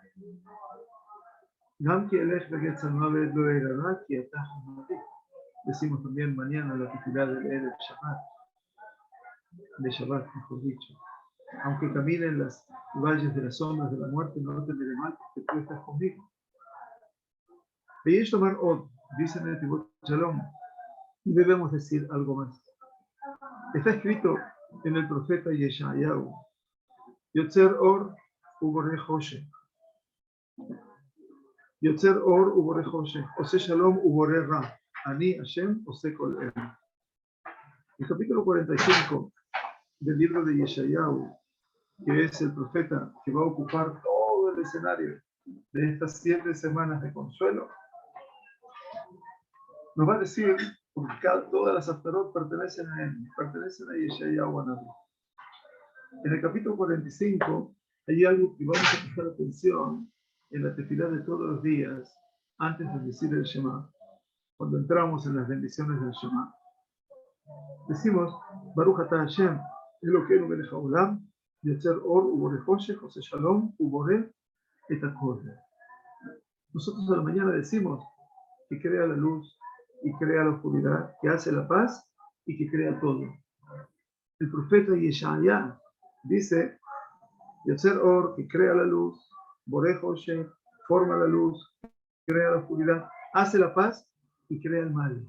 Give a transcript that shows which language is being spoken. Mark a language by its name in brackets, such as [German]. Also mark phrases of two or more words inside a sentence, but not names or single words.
[Spanish] Decimos también mañana la tefilá del [Hebrew] ערב שבת, [Spanish] de Shabbat, mejor dicho. Aunque camine en los valles de las sombras de la muerte, no temeré mal, porque tú estás conmigo. [Hebrew] ויש לומר עוד, [Spanish] dice en el Tibot Shalom, y debemos decir algo más. Está escrito en el profeta Yeshayahu, [Hebrew] יוצר אור ובורא חושך. יוצר אור ובורא חושך. עושה שלום ובורא רע. אני השם עושה כל אלה. [Spanish] El capítulo 45 del libro de Yeshayahu, que es el profeta que va a ocupar todo el escenario de estas 7 semanas de consuelo, nos va a decir, porque todas las Haftarot pertenecen a él, pertenecen a [Hebrew] ישעיהו הנביא. [Spanish] En el capítulo 45 hay algo que vamos a prestar atención en la tefilá de todos los días antes de decir el Shema. Cuando entramos en las bendiciones del Shema, decimos [Hebrew] ברוך אתה השם אלוקינו מלך העולם יוצר אור ובורא חושך עושה שלום ובורא את הכל. [Spanish] Nosotros a la mañana decimos que crea la luz y crea la oscuridad, que hace la paz y que crea todo. El profeta Yeshaya dice [Hebrew] יוצר אור, [Spanish] que crea la luz, [Hebrew] בורא חושך, [Spanish] forma la luz, crea la oscuridad, hace la paz y crea el mal.